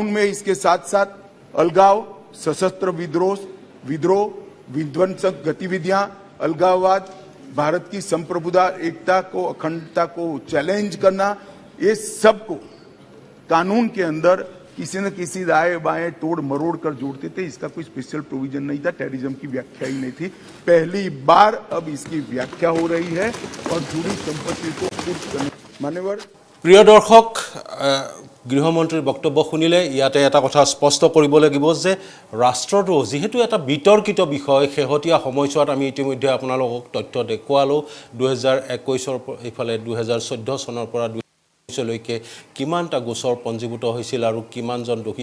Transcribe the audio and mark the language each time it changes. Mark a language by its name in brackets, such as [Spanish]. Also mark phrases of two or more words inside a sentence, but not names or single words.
[Hindi] में इसके साथ साथ अलगाव सशस्त्र विद्रोह विध्वंसक गतिविधियां अलगाववाद भारत की संप्रभुता एकता को अखंडता को चैलेंज करना ये सब को कानून के अंदर किसी न किसी दाएं बाएं तोड़ मरोड़ कर जोड़ते थे इसका कोई [English] special provision [Hindi] नहीं था टेररिज्म की व्याख्या ही नहीं थी पहली बार अब इसकी व्याख्या हो रही है और जुड़ी संपत्ति को कुछ करने मान्यवर [Assamese] প্ৰিয় দৰ্শক গৃহমন্ত্ৰীৰ বক্তব্য শুনিলে ইয়াতে এটা কথা স্পষ্ট কৰিব লাগিব যে ৰাষ্ট্ৰদ্ৰোহ যেহেতু এটা বিতৰ্কিত বিষয় শেহতীয়া সময়ছোৱাত আমি ইতিমধ্যে আপোনালোকক তথ্য দেখুৱালো 2021 ইফালে 2014 চনৰ পৰা লৈকে কিমানটা গোচৰ পঞ্জীভূত হৈছিল আৰু কিমানজন দোষী